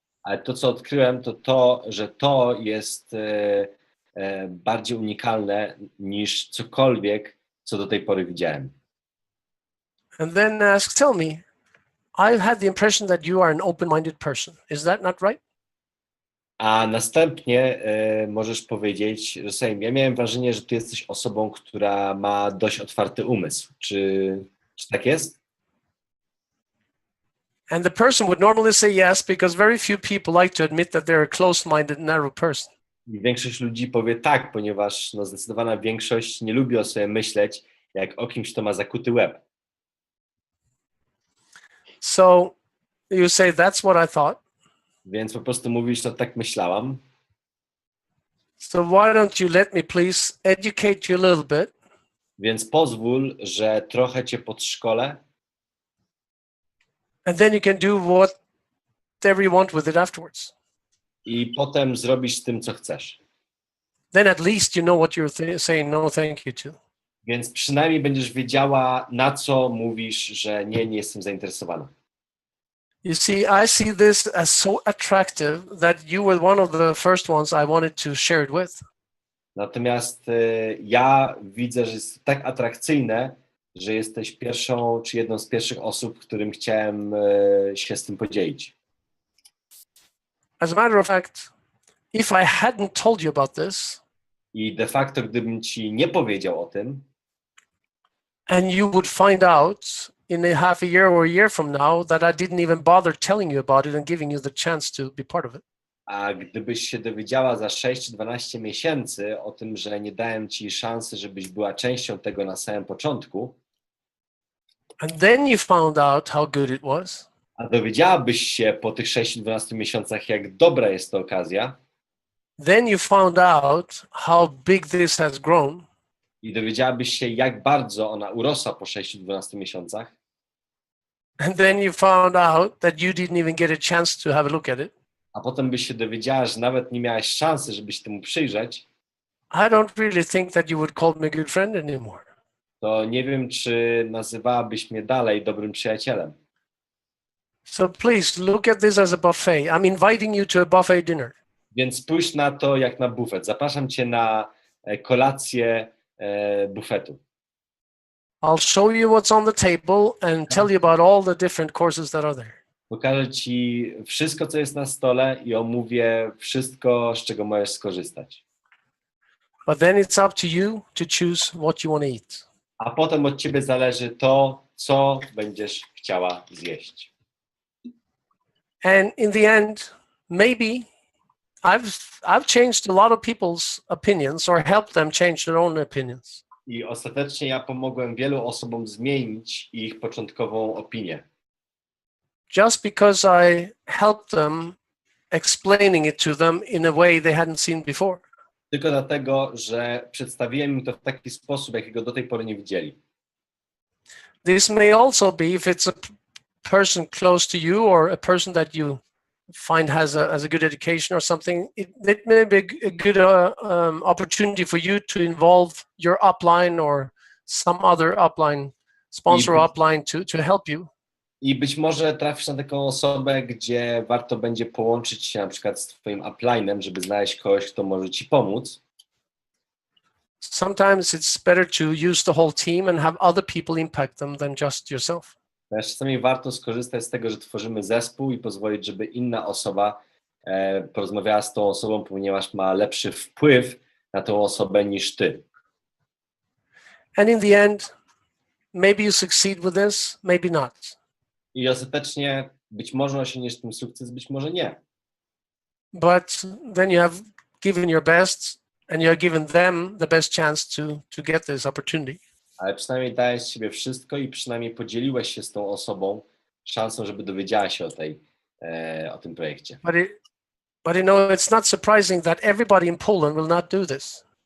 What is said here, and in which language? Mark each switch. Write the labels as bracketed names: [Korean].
[Polish] Ale to, co odkryłem, to, że to jest bardziej unikalne niż cokolwiek, co do tej pory widziałem. [English] And then ask, tell me, I've had the impression that you are an open-minded person. Is that not right? [Polish] A następnie możesz powiedzieć, że słuchaj, ja miałem wrażenie, że ty jesteś osobą, która ma dość otwarty umysł. Czy tak jest? [English] And the person would normally say yes, because very few people like to admit that they're a close-minded, narrow person. [Polish] I większość ludzi powie tak, ponieważ no, zdecydowana większość nie lubi o sobie myśleć jak o kimś, kto ma zakuty łeb. [English] So you say, that's what I thought. [Polish] Więc po prostu mówisz, no tak myślałam. [English] So why don't you let me please educate you a little bit? [Polish] Więc pozwól, że trochę cię podszkolę. [English] And then you can do whatever you want with it afterwards. [Polish] I potem zrobisz z tym, co chcesz. [English] Then at least you know what you're saying no thank you to. [Polish] Więc przynajmniej będziesz wiedziała, na co mówisz, że nie jestem zainteresowana. [English] You see, I see this as so attractive that you were one of the first ones I wanted to share it with. [Polish] Natomiast ja widzę, że jest tak atrakcyjne, że jesteś pierwszą czy jedną z pierwszych osób, którym chciałem się z tym podzielić. [English] As a matter of fact, if I hadn't told you about this, [Polish] I de facto, gdybym ci nie powiedział o tym, [English] and you would find out in a half a year or a year from now that I didn't even bother telling you about it and giving you the chance to be part of it. [Polish] a gdybyś się dowiedziała za 6 czy 12 miesięcy o tym, że nie dałem ci szansy, żebyś była częścią tego na samym początku, [English] And then you found out how good it was, [Polish] a dowiedziałabyś się po tych 6-12 miesiącach, jak dobra jest to okazja, [English] then you found out how big this has grown, [Polish] i dowiedziałabyś się, jak bardzo ona urosła po 6-12 miesiącach, [English] and then you found out that you didn't even get a chance to have a look at it, [Polish] a potem byś się dowiedziała, że nawet nie miałaś szansy, żeby się temu przyjrzeć, [English] I don't really think that you would call me a good friend anymore. [Polish] to nie wiem, czy nazywałabyś mnie dalej dobrym przyjacielem. [English] So please look at this as a buffet. I'm inviting you to a buffet dinner. [Polish] Więc spójrz na to jak na bufet. Zapraszam cię na kolację bufetu. [English] I'll show you what's on the table and tell you about all the different courses that are there. [Polish] Pokażę ci wszystko, co jest na stole i omówię wszystko, z czego możesz skorzystać. [English] But then it's up to you to choose what you want to eat. [Polish] A potem od ciebie zależy to, co będziesz chciała zjeść. [English] And in the end, maybe I've changed a lot of people's opinions or helped them change their own opinions. [Polish] I ostatecznie ja pomogłem wielu osobom zmienić ich początkową opinię. [English] Just because I helped them explaining it to them in a way they hadn't seen before. [Polish] Tylko dlatego, że przedstawiłem im to w taki sposób, jakiego do tej pory nie widzieli. [English] This may also be if it's a person close to you or a person that you find has a good education or something, it may be a good opportunity for you to involve your upline or some other upline, sponsor upline to help you. [Polish] I być może trafisz na taką osobę, gdzie warto będzie połączyć się na przykład z twoim upline'em, żeby znaleźć kogoś, kto może ci pomóc. [English] Sometimes it's better to use the whole team and have other people impact them than just yourself. [Polish] Czasami warto skorzystać z tego, że tworzymy zespół i pozwolić, żeby inna osoba porozmawiała z tą osobą, ponieważ ma lepszy wpływ na tą osobę niż ty. [English] And in the end, maybe you succeed with this, maybe not. [Polish] I ostatecznie być może osiągniesz tym sukces, być może nie. [English] But then you have given your best and you have given them the best chance to get this opportunity. [Polish] Ale przynajmniej dałeś z siebie wszystko i przynajmniej podzieliłeś się z tą osobą szansą, żeby dowiedziała się o tym projekcie. [English] But it's not surprising that everybody in Poland will not do this.